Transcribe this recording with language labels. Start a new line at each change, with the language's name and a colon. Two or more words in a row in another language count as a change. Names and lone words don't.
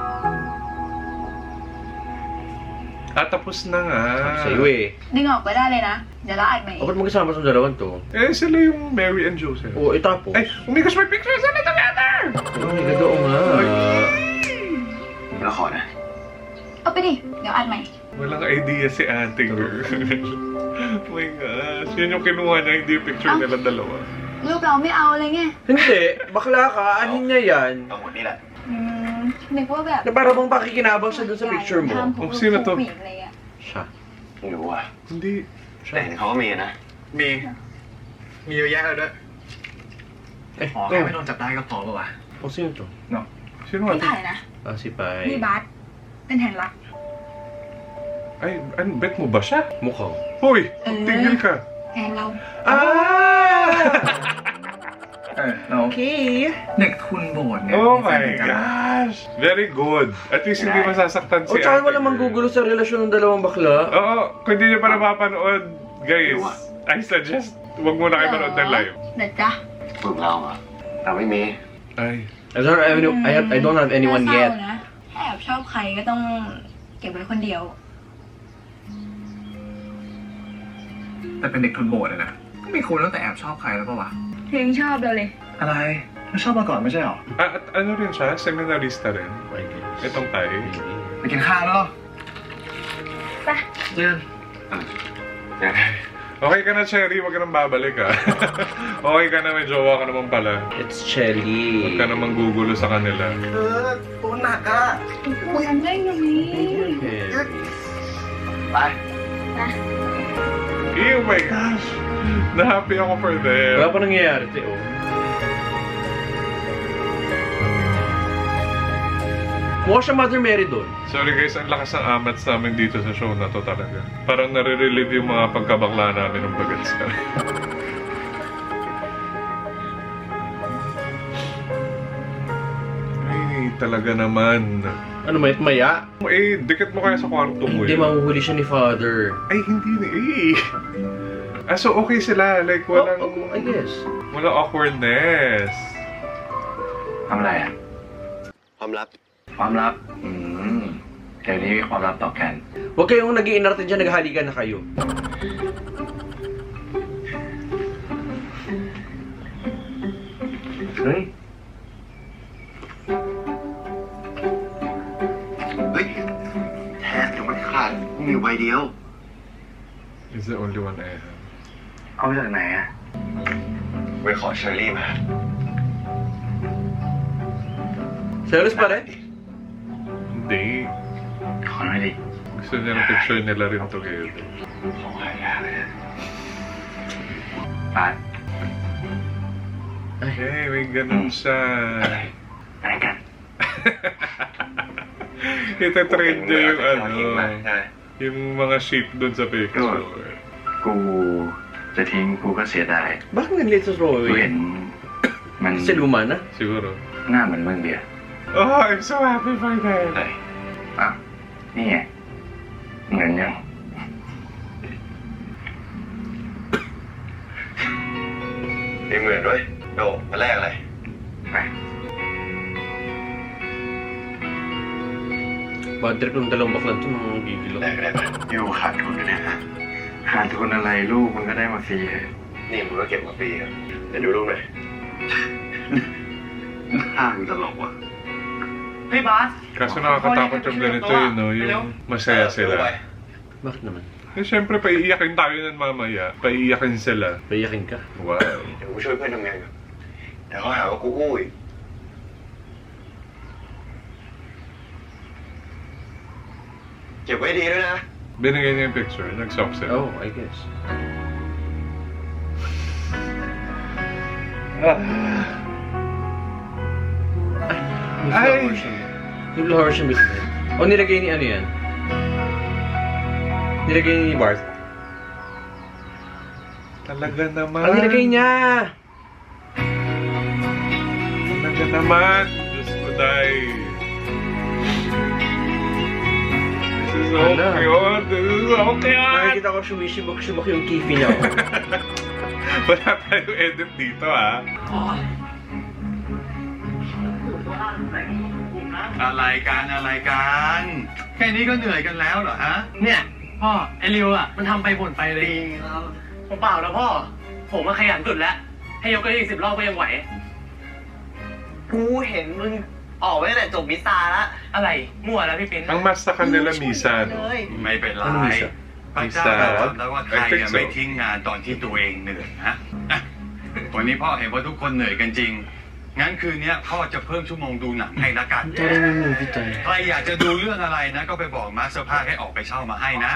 Filipino: Tapos na nga. Sa'yo eh.
Thai: ดึงออกไปได้เลยนะ เดี๋ยวเราอัดใหม่
Filipino: O, ba't magkasama sa dalawang to? Eh, sila yung Mary and Joseph. O, tapos. Ay,
English: oh my gosh,
Filipino: may picture sila together! Ay, ganda oo nga.
Thai: แล้วขอนะ เอาไปดิ เดี๋ยวอัดใหม่
Filipino: Walang idea si ate girl.
English: Oh my gosh,
Filipino: yun yung kinuha niya, hindi yung picture nila dalawa.
Thai: รูปเราไม่เอาเลยไง
Filipino: Hindi. Bakla ka. Anin niya yan?
Thai: ทั้งหมดนี่แหละ นึกว่าแบบ
Filipino: Na para bang pakikinabang siya dun sa picture mo?
Thai: ห้ามผู้
Filipino: Oh, sino to?
Thai: ผู้หญิงอะไรเงี้ย
Filipino: Siya.
Thai: ไม่รู้อ่ะ
Filipino: Hindi.
Thai: แต่เห็นเขาก็มีนะ มีเยอะแยะเลยด้วย
Filipino: Eh,
Thai: ขอแค่ไม่โดนจับได้ก็พอป่ะวะ
Filipino: O, sino to? Sino
Thai: พี่
Filipino: ate?
Thai: ไผ่นะ
Filipino: Ah, si Pai.
Thai: นี่บัสเป็นแห่งรัก
Filipino: Ay, ano, bet mo ba siya? Mukhang. Hoy, tigil ka.
Thai: แฟนเรา Ah! เรา
Filipino: Okay.
Thai: เด็กทุนโบสถ์เนี่ย
English: Oh
Thai: มีแฟ
English: my
Thai: นกันนะ
English: gosh! Very good.
Filipino: At least hindi masasaktan si O, tsaka ate wala girl. manggugulo sa relasyon ng dalawang bakla. Oo, kung hindi nyo pa napapanood, guys,
English: I suggest,
Filipino: huwag muna kayo manood ng live.
Thai: นะจ๊ะ ฝึกเราอ่ะแต่ไม่มี
Filipino: Ay,
English: I don't have anyone
Thai: น่าเศร้า
English: yet.
Thai: นะถ้าแอบชอบใครก็ต้องเก็บไว้คนเดียว แต่เป็นเด็กทุนโบสถ์อะนะก็ไม่ควรตั้งแต่แอบชอบใครแล้วป่ะวะ เพลงชอบเราเลย อะไรเราชอบมาก่อนไม่ใช่หรอ
Filipino: at ano rin siya? Seminarista rin.
English: I guess.
Filipino: Itong Tay.
English: Maybe.
Thai: ไปกินข้าวแล้วเหรอ ไป เจอกัน
Filipino: Okay ka na, Cherry. Huwag ka nang babalik, ha? Okay ka na, may jowa ka naman pala.
English: It's Chelly.
Filipino: Huwag ka namang gugulo sa kanila.
Thai: ตัวหนักอ่ะ คุยกันได้ยังไง
Filipino: Okay.
Thai: ไป
English: Oh my gosh!
Filipino: Na-happy ako
English: for them.
Filipino: Wala pa nangyayari, te, oh. Mukha siya Mother Mary doon.
English: Sorry guys,
Filipino: ang lakas ng amats namin dito sa show na to talaga. Parang nare-relieve yung mga pagkabakla namin ng bagets kami. Ay, talaga naman. Ano, maya? Eh, dikit mo kaya sa kwarto mo Hindi, yun. mahuhuli siya ni Father. Ay, hindi na eh. Ah, so okay sila. Like, walang...
English: I guess.
Filipino: Walang awkwardness.
Thai: ทำอะไรอ่ะ ความลับ ความลับ เดี๋ยวนี้มีความลับต่อกัน
Filipino: Huwag kayong nag-iinarte dyan, naghahalikan na kayo.
Thai: เฮ้ย เฮ้ยแทนยังไม่ขาดมีใบเดียว
English: It's the only one I have.
Thai: เอามาจากไหนอะ ไปขอเชอรี่มา
Filipino: Serious pa rin? Hindi.
Thai: ขอหน่อยดิ
Filipino: Gusto niya ng picture nila rin together.
Thai: ของหายากเลยนะ ปาด
Filipino: Eh, may ganun siya.
Thai: ไปกัน
Filipino: Ita-trend niya yung
Thai: ทิ้งมาใช่ไหม
Filipino: yung mga shape dun sa picture.
Thai: กูจะทิ้งกูก็เสียดาย
Filipino: Bakit nag-late sa
Thai: กู
English: throwaway?
Thai: เห็นมัน
Filipino: Kasi luma na. Siguro.
Thai: หน้าเหมือนมึงเดียว
English: Oh, I'm so happy for that.
Thai: เลยอ่ะนี่ไงเหมือนยัง มีเหมือนด้วยโดมาแรกอะไร ไป
Filipino: Bad trip ng dalawang baklan to, mga gigil
Thai: แร
Filipino: ako.
Thai: กได้ไหม อยู่ขาดทุนเนี่ยฮะขาดทุนอะไรลูกมันก็ได้มาฟรีเลย นี่มึงก็เก็บมาฟรีครับเดี๋ยวดูรูปหน่อย ห้ามึงตลกว่ะ
Filipino: Kaso nakakatakot yung ganito yun, no? Yung masaya sila. Bakit naman? Eh, syempre, paiiyakin tayo nun mamaya. Paiiyakin sila. Payakin ka. Wow.
Thai: เดี๋ยวกูช่วยเพื่อนทำงานก่อนเดี๋ยวเขาหาว่ากูอู้อีกเก็บไว้ดีด้วยนะ
Filipino: Binigay niya yung picture. Nag-stop sila.
English: Oh, I guess.
Filipino: Ay! Yung flower siya mismo. O nilagay ni ano yan? Nilagay ni Bart. Talaga naman. Ang nilagay niya! Talaga naman. Diyos ko,
English: day. This is so
Filipino: Hala.
English: cute. This is so cute.
Filipino: Nakikita ko shumishibok-shibok yung kifi niya. Oh. Wala tayong edit dito, ha?
Thai: อะไรกันอะไรกัน แค่นี้ก็เหนื่อยกันแล้วเหรอฮะ เนี่ย พ่อ ไอริวอ่ะ มันทำไปบ่นไปเลยผมเปล่าแล้วพ่อ ผมมาขยันสุดแล้ว ให้ยกกันอีก10 รอบก็ยังไหว กูเห็นมึงออกไปตั้งแต่จบมิสซาแล้ว อะไร มั่วแล้วพี่ปิ้น
Filipino: Ang mas sa kanila, Misa,
Thai: เล
Filipino: no?
Thai: ย ไม่เป็นไร
Filipino: ano Misa?
Thai: พระเจ้าจำแล้วว่าใคร
English: I think
Thai: อะ
English: so.
Thai: ไม่ทิ้งงานตอนที่ตัวเองเหนื่อยนะอ่ะวันนี้พ่อเห็นว่าทุกคนเหนื่อยกันจริง งั้นคืนนี้พ่อจะเพิ่มชั่วโมงดูหนังให้ละกัน
Filipino: Tara na movie tayo.
Thai: ใครอยากจะดูเรื่องอะไรนะ ก็ไปบอกมาสเตอร์ภาคให้ออกไปเช่ามาให้นะ